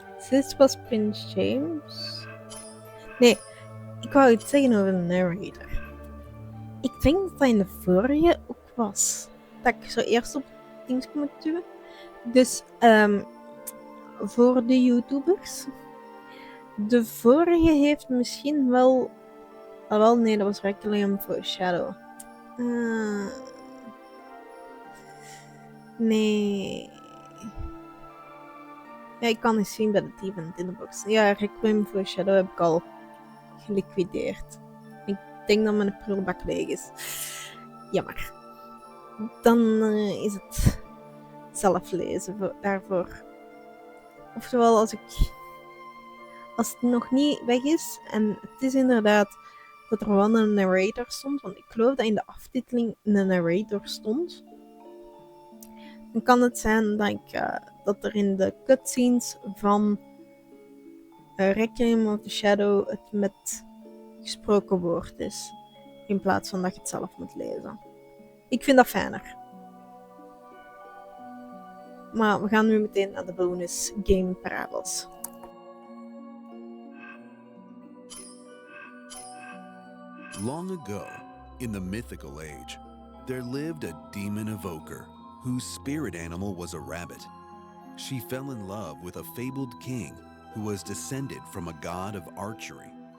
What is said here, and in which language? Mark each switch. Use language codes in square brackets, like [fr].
[nl] Dit was Prins James. Nee, ik wou iets zeggen over de narrator. Ik denk dat dat in de vorige ook was. Dat ik zo eerst op dings moet duwen. Dus voor de YouTubers. De vorige heeft misschien wel... Ah, wel, nee, dat was Requiem for a Shadow. Nee. Ja, ik kan het zien bij het event in de box. Ja, Requiem for a Shadow heb ik al geliquideerd. Ik denk dat mijn prullenbak leeg is. Jammer. Dan is het zelf lezen daarvoor. Oftewel, als het nog niet weg is, en het is inderdaad dat er wel een narrator stond, want ik geloof dat in de aftiteling een narrator stond, dan kan het zijn dat er in de cutscenes van Requiem of the Shadow het met gesproken woord is, in plaats van dat je het zelf moet lezen. Ik vind dat fijner. Maar we gaan nu meteen naar de bonus game parabels. [en] Long ago, in the mythical age, there lived a demon evoker whose spirit animal was a rabbit. She fell in love with a fabled king who was descended from a god of archery.